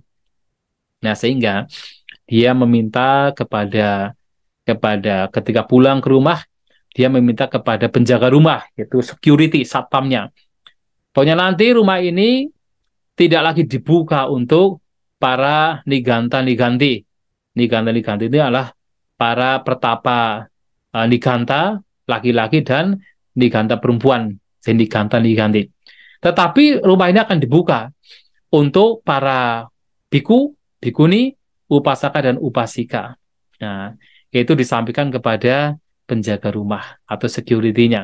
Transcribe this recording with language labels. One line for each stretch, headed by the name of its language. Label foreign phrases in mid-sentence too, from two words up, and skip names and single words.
Indonesian: Nah, sehingga dia meminta kepada ketika pulang ke rumah, dia meminta kepada penjaga rumah, yaitu security, satpamnya. Pokoknya nanti rumah ini tidak lagi dibuka untuk para niganta-niganti. Niganta-niganti itu adalah para pertapa niganta, laki-laki, dan niganta perempuan, jadi niganta-niganti. Tetapi rumah ini akan dibuka untuk para biku, bikuni, upasaka, dan upasika. Nah, itu disampaikan kepada penjaga rumah atau security-nya.